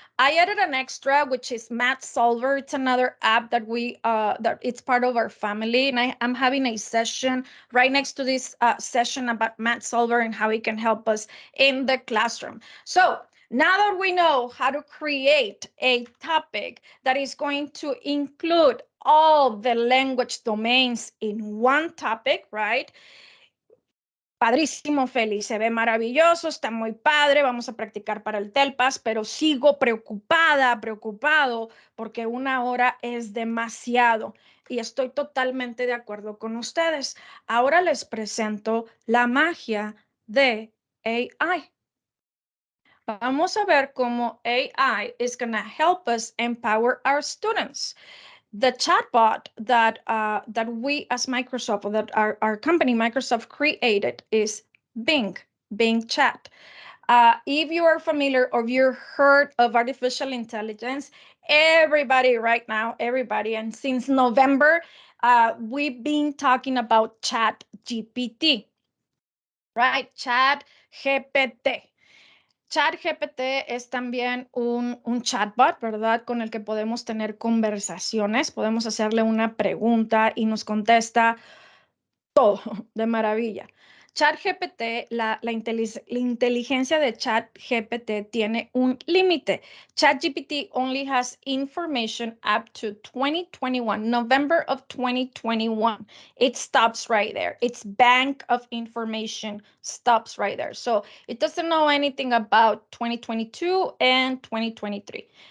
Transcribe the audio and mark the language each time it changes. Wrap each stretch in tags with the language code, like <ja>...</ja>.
<en>I added an extra, which is Math Solver. It's another app that that it's part of our family, and I'm having a session right next to this session about Math Solver and how it can help us in the classroom. So now that we know how to create a topic that is going to include all the language domains in one topic, right?</en> <es>Padrísimo, Feli, se ve maravilloso, está muy padre, vamos a practicar para el TELPAS, pero sigo preocupado, porque 1 hora es demasiado y estoy totalmente de acuerdo con ustedes. Ahora les presento la magia de AI. Vamos a ver cómo</es> <en>AI is going to help us empower our students. The chatbot that we as Microsoft, or that our company Microsoft created, is Bing Chat. If you are familiar or you've heard of artificial intelligence, everybody right now, everybody, and since November, we've been talking about Chat GPT, right? Chat GPT.</en> <es>ChatGPT es también un chatbot, ¿verdad? Con el que podemos tener conversaciones, podemos hacerle una pregunta y nos contesta todo de maravilla. ChatGPT, la inteligencia de ChatGPT tiene un límite.</es> <en>ChatGPT only has information up to 2021, November of 2021. It stops right there. Its bank of information stops right there. So it doesn't know anything about 2022 and 2023.</en>